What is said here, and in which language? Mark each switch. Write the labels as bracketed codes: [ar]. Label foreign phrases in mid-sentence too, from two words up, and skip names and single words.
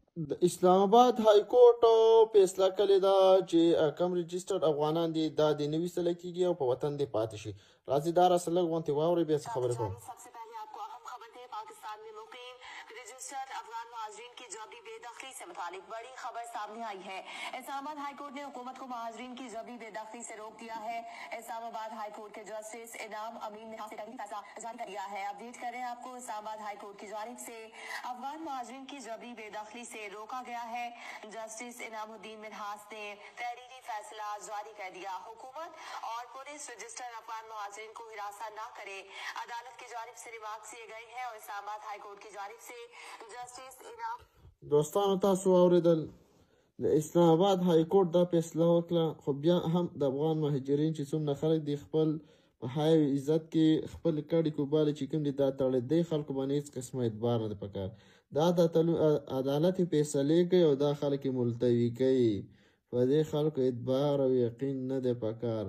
[ps] د اسلام آباد های کورټ فیصله کړې ده چې کم رجسټرډ افغانان دي دا د نه ویستلی کېږي او په وطن دې پاتې شي. راځئ دا راسه لږ غونتې واورئ بیا څه خبرې کوم. [ur] رجسٹرڈ افغان مہاجرین کی جبری بے دخلی سے متعلق بڑی خبر سامنے آئی ہے. اسلام آباد ہائی کورٹ نے حکومت کو مہاجرین کی جبری بے دخلی سے روک دیا ہے. اسلام آباد ہائی کورٹ کے جسٹس انعام امین نے فیصلہ جاری کر دیا ہے. اپڈیٹ کر رہے ہیں آپ کو، اسلام آباد ہائی کورٹ کی جانب سے افغان مہاجرین کی جبری بے دخلی سے روکا گیا ہے. جسٹس انعام الدین منہاس نے تحریری فیصلہ جاری کر دیا. حکومت اور پولیس رجسٹرڈ افغان مہاجرین کو حراست نہ کرے، عدالت کی جانب سے ریمارک دیے گئے ہیں اور اسلام آباد ہائی کورٹ کی جانب سے جسٹس انعام [ps] دوستانو تاسو اوریدل د اسلام آباد های کورټ دا فیصله وکړه، خو بیا هم د افغان مهاجرین چې څومره خلک دي خپل په حیا او عزت کې خپل کډې کوبالې چې کوم دي دا تړي دی خلکو باندې هېڅ قسمه اعتبار نه دی پکار. دا د عدالت فیصلې کوي او دا خلک یې ملتوي کوي، په دې خلکو اعتبار او یقین نه دی پکار.